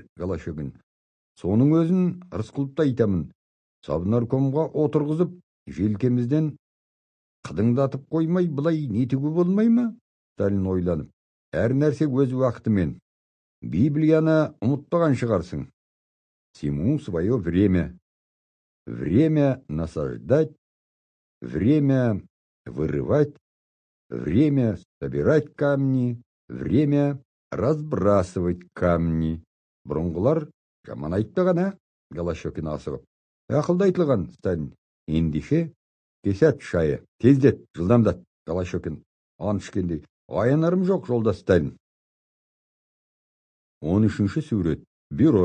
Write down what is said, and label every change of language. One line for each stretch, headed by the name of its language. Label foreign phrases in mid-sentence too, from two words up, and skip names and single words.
Kazakh: Голощекин, соның өзін Рысқұловты айтамын. Совнаркомға отырғызып, желкемізден қыдыңдатып қоймай, бұлай нетігі болмай ма? Сталин ойланып, әр нәрсе өз уақытымен. Библияны ұмытпаған шығарсың.
Russian: Всему свое время. Время насаждать, время вырывать, время собирать камни, время разбрасывать камни.
Kazakh: Бұрынғылар жаман айтты ғана. Голощекин асығып. Ақылды айтылған, Сталин. Ендеше кесет, Шая. Тездет, жылдамдат. Голощекин ант ішкендей. Аянарым жоқ, жолдас Сталин. 13-ші сурет. Бюро.